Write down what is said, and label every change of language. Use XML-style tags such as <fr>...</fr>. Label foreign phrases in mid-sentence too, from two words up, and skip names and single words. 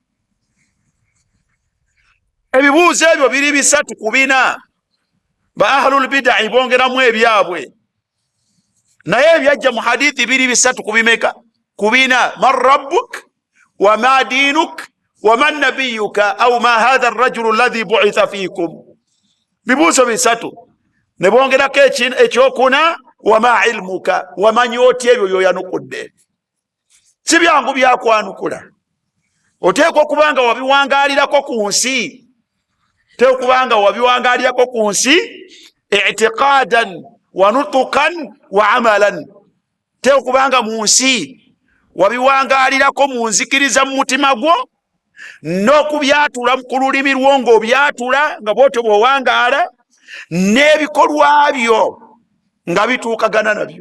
<lg>Ebibuuzo ebyo biri 3 ku 4. Ba</lg> <ar>ahlul bid'ah</ar> <lg>bongeramu ebyabwe, naye ebyajja mu hadithi biri 3 ku 4.</lg> <ar>من ربك وما دينك ومن نبيك أو ما هذا الرجل الذي بعث فيكم.</ar> <lg>Bibuuzo 3 ne bongerako ekyokuna</lg> <ar>wa ma ilmuka,</ar> <lg>wamanyi otya ebyo byoyanukudde. Si byangu byakwanukula, oteekwa okubanga wabiwangalirako ku nsi, teekwa okubanga wabiwangalirako ku nsi</lg> <ar>i'tiqadan wa nutukan wa amalan,</ar> <lg>teekwa okubanga mu nsi wabiwangalirako mu nzikiriza mu mutima gwo, n'okubyatula ku lulimi lwo ng'obyatula nga bwotyo bw'owangaala, n'ebikolwa byo nga bituukagana nabyo.</lg>